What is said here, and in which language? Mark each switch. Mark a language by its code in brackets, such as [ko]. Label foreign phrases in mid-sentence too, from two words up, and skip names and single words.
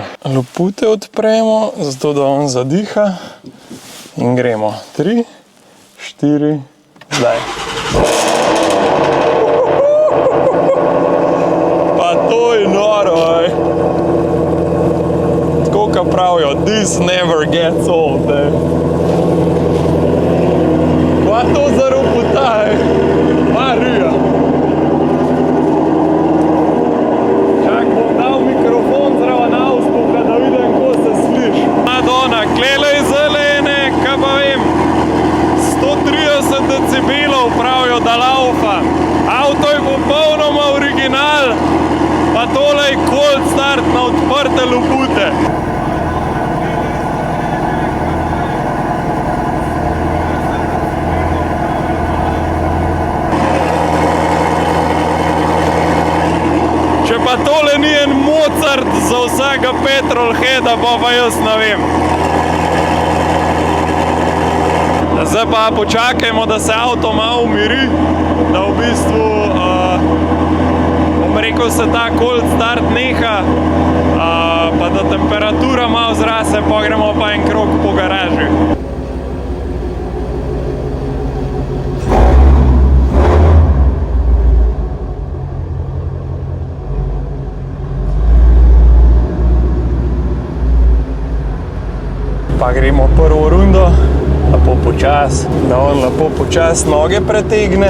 [sl] Lopute odpremo, zato da on zadiha. In gremo. 3, 4, zdaj. Pa to je noro, ej. Tako ka pravijo, [en] this never gets old, [sl] ej. Pa to za ropota, ej. Marija. Čak bom dal mikrofon zraven avspuka, da vidim, ko se sliš. Madonna, klele je zelene, kaj pa vem, 130 decibelov pravijo, da laufa. Avto je popolnoma original, pa tole je [en] cold start [sl] na odprte lopute. Če pa tole ni en Mozart za vsega petrolheada, pa jaz ne vem. Zdaj pa počakajmo, da se avto malo umiri, da v bistvu, bom rekel, se ta [en] cold start [sl] neha, pa da temperatura malo zrase, pa gremo pa en krog po garaži. Pa gremo prvo rundo, lepo počas, da on lepo počas noge pretegne.